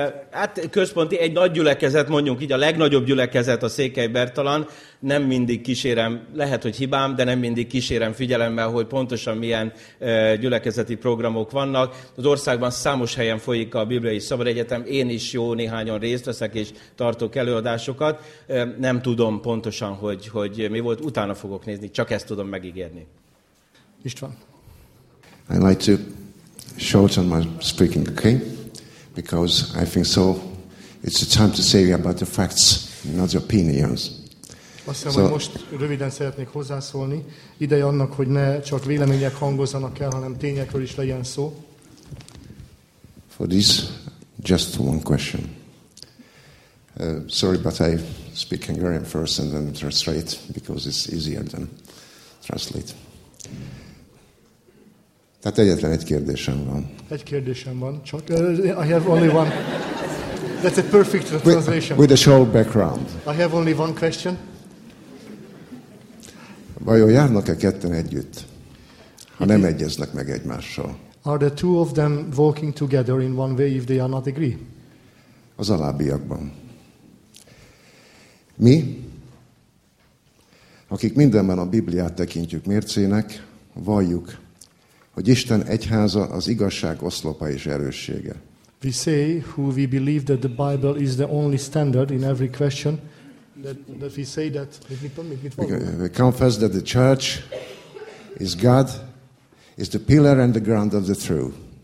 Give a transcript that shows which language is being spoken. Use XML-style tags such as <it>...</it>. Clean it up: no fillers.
<hu>Hát központi, egy nagy gyülekezet, mondjuk így a legnagyobb gyülekezet a Székely Bertalan, nem mindig kísérem, lehet, hogy hibám, de nem mindig kísérem figyelemmel, hogy pontosan milyen gyülekezeti programok vannak. Az országban számos helyen folyik a Bibliai Szabad Egyetem, én is jó néhányan részt veszek és tartok előadásokat. Nem tudom pontosan, hogy mi volt, utána fogok nézni, csak ezt tudom megígérni. István.</hu> <en>I'd like to shorten my speaking, okay? Because I think so, it's the time to say about the facts, not your opinions.</en> <hu>Azt hiszem, hogy most röviden szeretnék hozzászólni. Ideje annak, hogy ne csak vélemények hangozzanak el, hanem tényekről is legyen szó.</hu> <en>For this, just one question. Sorry, but I speak Hungarian first and then translate, because it's easier than translate.</en> <hu>Tehát egyetlen egy kérdésem van. Egy kérdésem van, csak</hu> <en>I have only one. That's a perfect translation. With a short background. I have only one question.</en> <hu>Vajon járnak-e ketten együtt, ha nem egyeznek meg egymással?</hu> <en>Are the two of them walking together in one way if they are not agree?</en> <hu>Az alábbiakban. Mi, akik mindenben a Bibliát tekintjük mércének, valljuk, hogy Isten egyháza az igazság oszlopa és erőssége.</hu> <en>We say who we believe that the Bible is the only standard in every question that we say that. We confess that the church is God, is the pillar and the ground of the truth.</en>